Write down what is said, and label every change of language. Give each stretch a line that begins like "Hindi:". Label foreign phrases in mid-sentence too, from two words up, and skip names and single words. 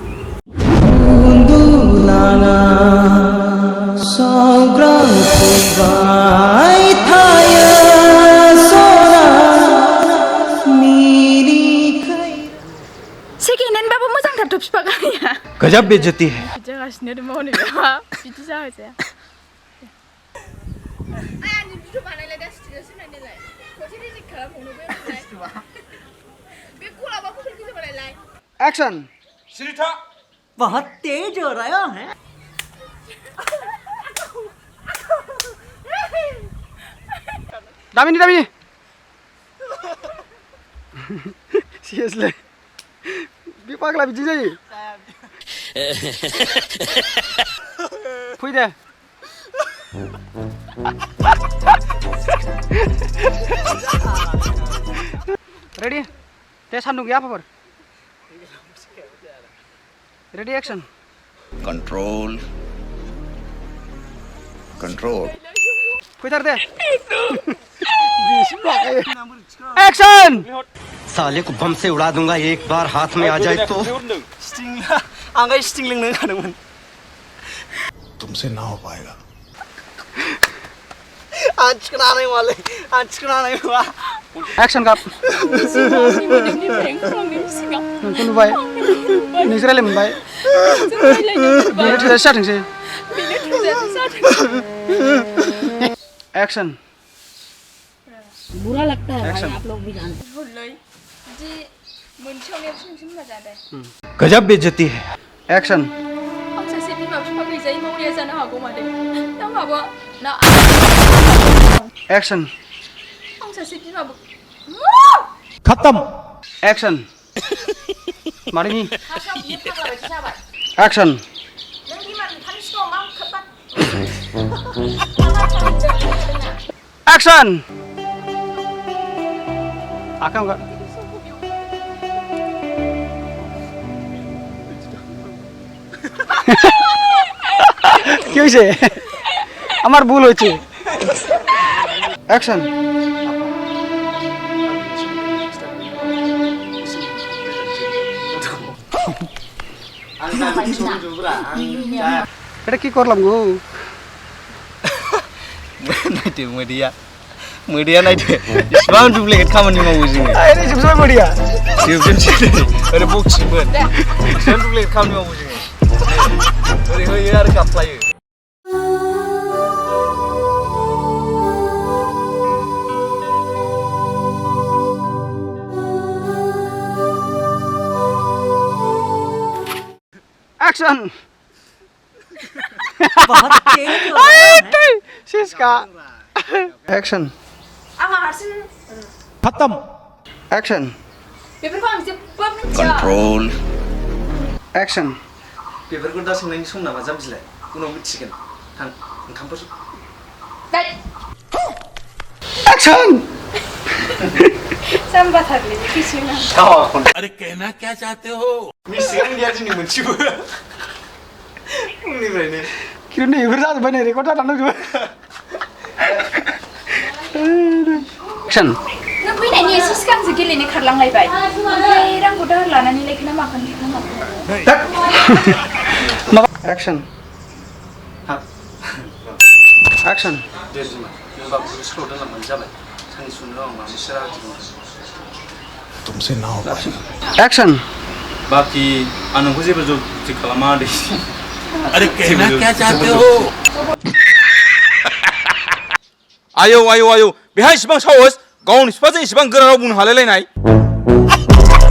Bodo: सेकेन्ड हेन्ड बाबो मोजांथारथ' बिफा गारिया
Hindi: गजब बेइज्जती है
Bodo: जागासिनो दङ नै बिदि जाहोजाया आंनि भिडिअ बानायलाय दा स्टिरास होनायलाय खनसे रिजेक्ट खालामबावनो बे गलाबा फटो भिडिअ बानायलाय एक्शन सिरिथा
Hindi: बहुत तेज हो रहा है
Bodo: दामिनी सिरियसली बे पागला बिदि जायो फै दे रेडी दे सान्दुं गैया आफाफोर
English: ready action
Bodo: कंट्रोल फैथार दे एक्शन
Hindi: साले को बम से उड़ा दूंगा एक बार हाथ में आ जाए तो
Bodo: स्टिंग लोंनो होखादोंमोन
Hindi: तुमसे ना हो पाएगा
Bodo: आं थिखोनानै नङा एक्शन काप नोंखौ नुबाय नोंसोर रायलाय मोनबाय बेनो थोजासे जाथोंसै एक्शन
Hindi: बुरा लगता है भाई आप लोग भी जानते हैं जी
Bodo: मोनसेयावनो सिमसिम जादों
Hindi: गजब बेइज्जती है
Bodo: एक्शन आं सासे बिमा बिफा गैजायै मावरिया जानो हागौ मादै दा माबा ना एक्शन आं सासे बिमा खत्म एक्शन मादैनि एक्शन नों बिमा बिफानि सिगाङाव मा खोबा एक्शन आखाइ हमगा
Bangla: কি হয়েছে আমার ভুল হয়েছে অ্যাকশন এটা কি করলাম গো
Bodo: नायदो मोदैया नायदो इसिबां डुप्लिकेट खामानि मावो जोङो
Bangla: আরে সবসময় বড়িয়া
Bodo: जोबजोबसै ओरै बक्सिंमोन इसिबां डुप्लिकेट खामानि मावो जोङो ओरै होयो आरो गाफ्लायो एक्शन
Hindi: बहुत तेज हो रहा है
Bodo: सिस्का एक्शन आंहा हारसिं खत्म एक्शन बेफोरखौ आं जेबो मिथिया कंट्रोल एक्शन बेफोरखौ दा सोंनायनि सम नामा जाम्बिलाय उनाव मिथिगोन थां ओंखामफोर एक्शन जाम्बाथारलै किसिना
Hindi: अरे कहना क्या चाहते हो
Bodo: मिथिगोन गैया दिनै मोनसेबो उननिफ्रायनो किरने इफोर जाजोब्बाय नै रेकर्ड जानानै दंजोबो एक्शन नों फैनायनि एसे सिगांसो गेलेनो खारलांलायबाय ओमफ्राय रांखौ दाहार लानानै लायखोना माखोन माबा एक्शन एक्शन दे बिमा नों बाबुखौ स्कुलाव दोनलांबानो जाबाय साननि सुनो आं माबा बिसोर
Hindi: तुमसे ना हो पाएगा
Bodo: एक्शन बाखि आं नोंखौ जेबो जबथि खालामा दे
Hindi: अरे कहना क्या चाहते हो
Bodo: आयौ बेहाय इसिबां साहस गावनि बिफाजों इसिबां गोरा राव बुंनो हालायलायनाय